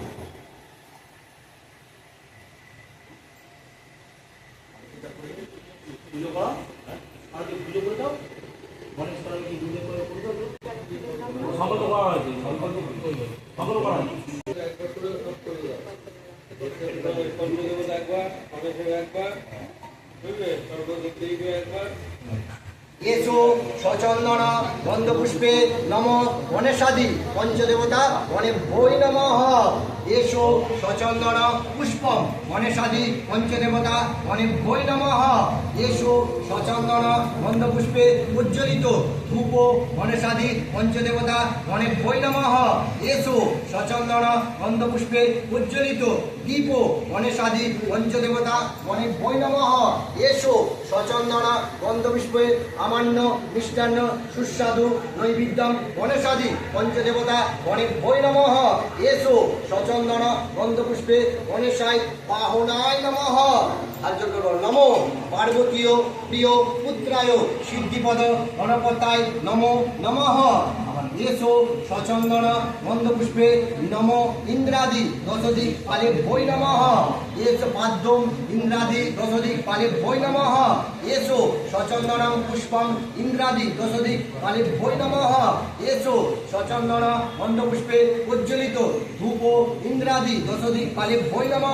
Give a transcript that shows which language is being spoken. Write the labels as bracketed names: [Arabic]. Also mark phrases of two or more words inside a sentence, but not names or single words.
[Bangla] পুজো করা, আর কি পুজো করে দাও, গণেশ করা কি পুজো করে দাও, সংকল্প করা হয়েছে, সংকল্প করা হয়েছে। [Sanskrit] এসো সচন্দন গন্ধপুষ্পে নম গণেশাদি পঞ্চদেবতা গণে বৈ নমঃ। এসো সচন্দন পুষ্পম গণেশাদি পঞ্চদেবতা গণে বৈ নমঃ। এসো সচন্দন গন্ধপুষ্পে উজ্জ্বলিত ধূপ গণেশাদি পঞ্চদেবতা গণে বৈ নমঃ। এসো সচন্দন গন্ধপুষ্পে উজ্জ্বলিত দীপ গণেশাদি পঞ্চদেবতা গণে বৈ নমঃ। এসো সচন্দন গন্ধপুষ্পে আমান্য মিষ্টান্ন সুস্বাদু নৈবেদ্যম গণেশাদি পঞ্চদেবতা গণে বৈ নমঃ। এসো সচন্দন গন্ধপুষ্পে গণেশায় বাহনায় নমঃ। নমো পার্বতীয় প্রিয় পুত্রায় সিদ্ধিপদ গণপতায় নমো নমঃ। এসো সচন্দন গন্ধপুষ্পে নম ইন্দ্রাদি দশদিক পালে বৈ নমঃ। এসো পাদ্যম ইন্দ্রাদি দশদিক পালে বৈ নমঃ। এসো সচন্দনম পুষ্পম ইন্দ্রাদি দশদিক পালে বৈ নমঃ। এসো সচন্দন গন্ধপুষ্পে উজ্জ্বলিত ধূপ ইন্দ্রাদি দশদিক পালে বৈ নমঃ।